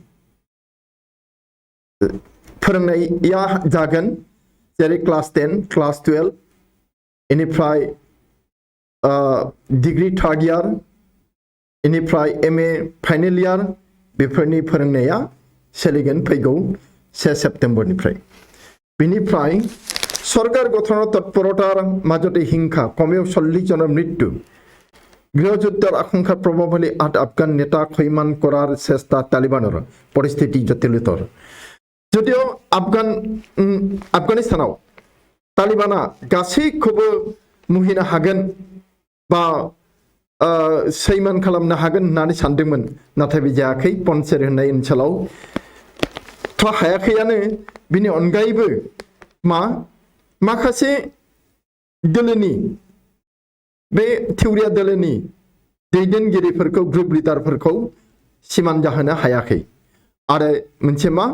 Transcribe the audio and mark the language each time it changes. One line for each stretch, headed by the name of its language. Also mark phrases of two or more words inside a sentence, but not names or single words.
Bodo: फोरोंनाया जागोन जेरै क्लास 10 क्लास 12 इनिफ्राय डिग्री थार्ड इयार इनिफ्राय एमए फाइनल इयार बेफोरनि फोरोंनाया सोलिगोन फैगौ
Assamese: 1
Bodo: सेप्टेम्बरनिफ्राय बेनिफ्राय
Assamese: सरकार गठনৰ তৎপৰতাৰ মাজতে হিংসা কমেও 40 জনৰ মৃত্যু গৃহযুদ্ধৰ আশংকাৰ প্ৰভাৱলৈ 8 আফগান নেতা খৈমান কৰাৰ চেষ্টা তালিবানৰ পৰিস্থিতি জটিলতৰ যদিও
Bodo: আফগানিস্তানাव तालिबाना गासैखौबो मुहिनो हागोन बा सैमान खालामनो हागोन होननानै सानदोंमोन नाथाय बे जायाखै पन्चेर होननाय ओनसोलाव थ' हायाखैयानो बिनि अनगायैबो माखासे दोलोनि बे थिउरिया दोलोनि दैदेनगिरिफोरखौ ग्रुप लिडारफोरखौ सिमान जाहोनो हायाखै आरो मोनसे